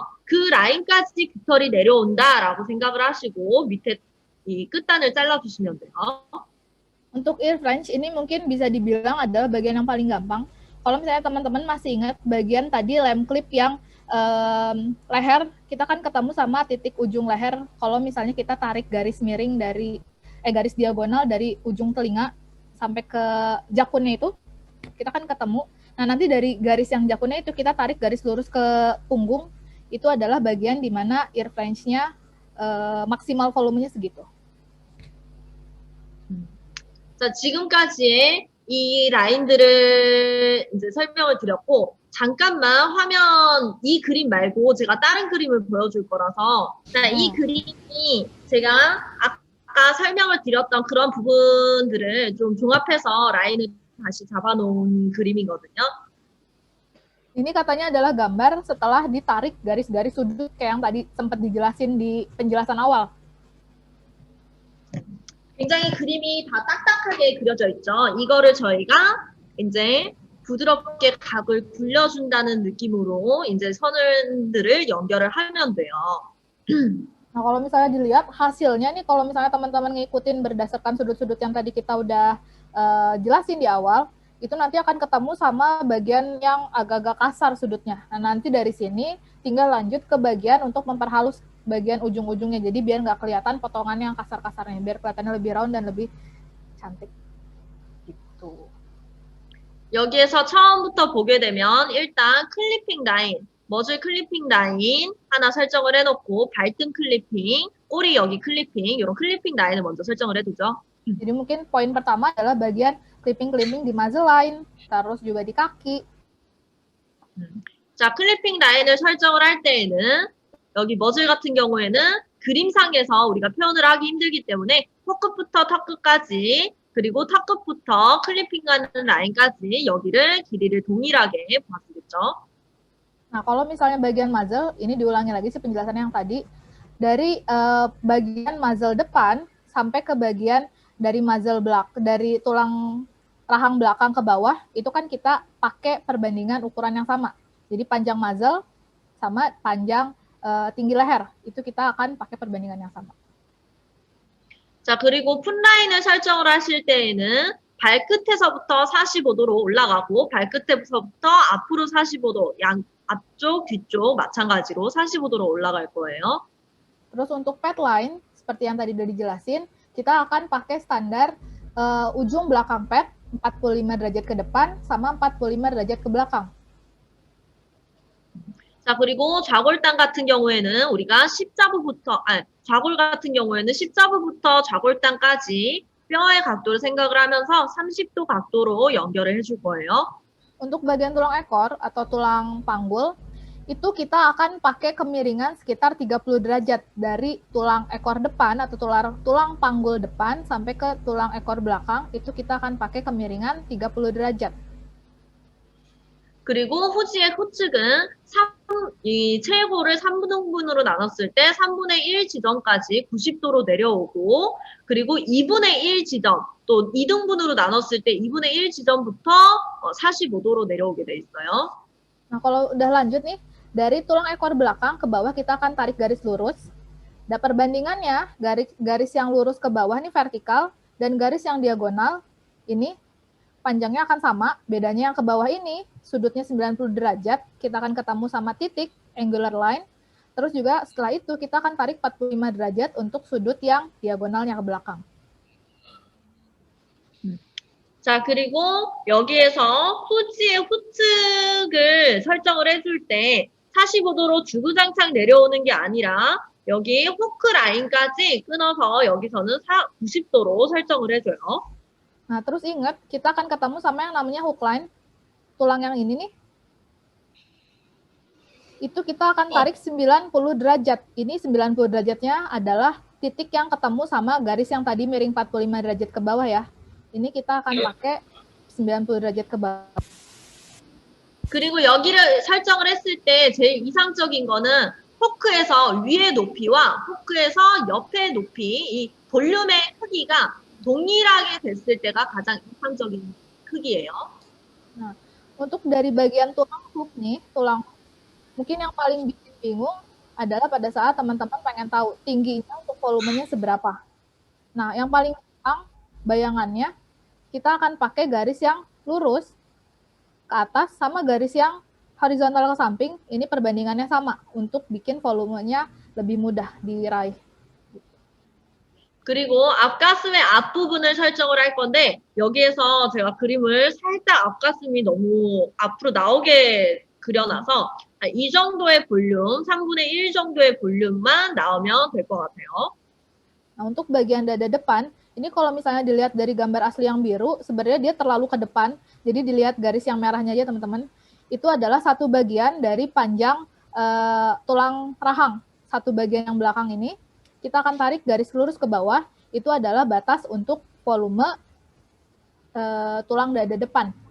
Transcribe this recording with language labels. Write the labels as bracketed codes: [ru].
[ko] 그 라인까지 깃털이 내려온다라고 생각을 하시고 밑에 이 끝단을 잘라주시면 돼요. [id] Untuk ear fringe ini mungkin bisa dibilang adalah bagian yang paling gampang. Kalau misalnya teman-teman masih ingat bagian tadi lem clip yang leher, kita kan ketemu sama titik ujung leher. Kalau misalnya kita tarik garis miring dari garis diagonal dari ujung telinga sampai ke jakunnya itu, kita kan ketemu. Nah, nanti dari garis yang jakunnya itu kita tarik garis lurus ke punggung, itu adalah bagian di mana ear fringe-nya maksimal volumenya segitu. [ko] 자, 지금까지의 이 라인들을 이제 설명을 드렸고, 잠깐만 화면 이 그림 말고 제가 다른 그림을 보여줄 거라서, 자, 이 그림이 제가 아까 설명을 드렸던 그런 부분들을 좀 종합해서 라인을 다시 잡아놓은 그림이거든요. [id] Ini katanya adalah gambar setelah ditarik garis-garis sudut kayak yang tadi sempat dijelasin di penjelasan awal. [ko] 굉장히 그림이 다 딱딱하게 그려져 있죠. 이거를 저희가 이제 부드럽게 각을 굴려준다는 느낌으로 이제 선들을 연결을 하면 돼요. [id] Nah, kalau misalnya dilihat hasilnya nih, kalau misalnya teman-teman ngikutin berdasarkan sudut-sudut yang tadi kita udah jelasin di awal, itu nanti akan ketemu sama bagian yang agak-agak kasar sudutnya. Nah, nanti dari sini tinggal lanjut ke bagian untuk memperhalus bagian ujung-ujungnya, jadi biar nggak kelihatan potongan yang kasar-kasarnya, biar kelihatannya lebih round dan lebih cantik. Gitu. [ko] 여기에서 처음부터 보게 되면 일단 클리핑 라인, 머즐 클리핑 라인 하나 설정을 해놓고 발등 클리핑, 꼬리 여기 클리핑, 이런 클리핑 라인을 먼저 설정을 해두죠. [id] Jadi mungkin poin pertama adalah bagian clipping-clipping di muzzle line, terus juga di kaki. [ko] 자, 클리핑 라인을 설정을 할 때에는 여기 머즐 같은 경우에는 그림상에서 우리가 표현을 하기 힘들기 때문에 턱끝부터 턱끝까지 그리고 턱끝부터 클리핑하는 라인까지 여기를 길이를 동일하게 봐주겠죠. [id] Nah, kalau misalnya bagian muzzle, ini diulangi lagi sih penjelasannya yang tadi. Dari bagian muzzle depan sampai ke bagian dari muzzle dari tulang rahang belakang ke bawah, itu kan kita pakai perbandingan ukuran yang sama. Jadi panjang muzzle sama panjang tinggi leher, itu kita akan pakai perbandingan yang sama. [ko] 자, 그리고 풋라인을 설정을 하실 때에는 발끝에서부터 45도로 올라가고 발끝에서부터 앞으로 45도, 앞쪽, 뒤쪽 마찬가지로 45도로 올라갈 거예요. [id] Terus untuk pad line, seperti yang tadi udah dijelasin, kita akan pakai standar ujung belakang pad 45 derajat ke depan sama 45 derajat ke belakang. [ko] 자, 그리고 좌골당 같은 경우에는 우리가 좌골 같은 경우에는 십자부부터 좌골당까지 뼈의 각도를 생각을 하면서 30도 각도로 연결을 해줄 거예요. [id] Untuk bagian tulang ekor atau tulang panggul, itu kita akan pakai kemiringan sekitar 30 derajat dari tulang ekor depan atau tulang panggul depan sampai ke tulang ekor belakang, itu kita akan pakai kemiringan 30 derajat. [ko] 그리고 후지의 후측은 이 최고를 3분의 1로 나눴을 때 3분의 1 지점까지 90도로 내려오고 그리고 2분의 1 지점 또 2등분으로 나눴을 때 2분의 1 지점부터 45도로 내려오게 돼 있어요. [id] Nah, kalau udah lanjut nih, dari tulang ekor belakang ke bawah kita akan tarik garis lurus. Dan perbandingannya, garis yang lurus ke bawah ini vertikal dan garis yang diagonal ini panjangnya akan sama, bedanya yang ke bawah ini sudutnya 90 derajat, kita akan ketemu sama titik, angular line, terus juga setelah itu kita akan tarik 45 derajat untuk sudut yang diagonalnya ke belakang. [ko] 자, 그리고 여기에서 후지의 후측을 설정을 해줄 때 45도로 주구장창 내려오는 게 아니라 여기 후크 라인까지 끊어서 여기서는 90도로 설정을 해줘요. [id] Nah, terus ingat, kita akan ketemu sama yang namanya hook line. Tulang yang ini nih. Itu kita akan tarik 90 derajat. Ini 90 derajatnya adalah titik yang ketemu sama garis yang tadi miring 45 derajat ke bawah ya. Ini kita akan pakai 90 derajat ke bawah. [ko] 그리고 여기를 설정을 했을 때 제일 이상적인 거는 호크에서 위의 높이와 호크에서 옆의 높이, 이 볼륨의 크기가 동일하게 됐을 때가 가장 이상적인 크기예요. [id] Nah, untuk dari bagian tulang hook nih, mungkin yang paling bikin bingung adalah pada saat teman-teman pengen tahu tingginya untuk volumenya seberapa. Nah, yang paling gampang bayangannya, kita akan pakai garis yang lurus ke atas sama garis yang horizontal ke samping, ini perbandingannya sama untuk bikin volumenya lebih mudah diraih. [ko] 그리고 앞가슴의 앞부분을 설정을 할 건데 여기에서 제가 그림을 살짝 앞가슴이 너무 앞으로 나오게 그려놔서 이 정도의 볼륨, 3분의 1 정도의 볼륨만 나오면 될 것 같아요. [id] Nah, untuk bagian dada depan, ini kalau misalnya dilihat dari gambar asli yang biru, sebenarnya dia terlalu ke depan, jadi dilihat garis yang merahnya aja teman-teman. Itu adalah satu bagian dari panjang tulang rahang. Satu bagian yang belakang ini, kita akan tarik garis lurus ke bawah, itu adalah batas untuk volume tulang dada depan.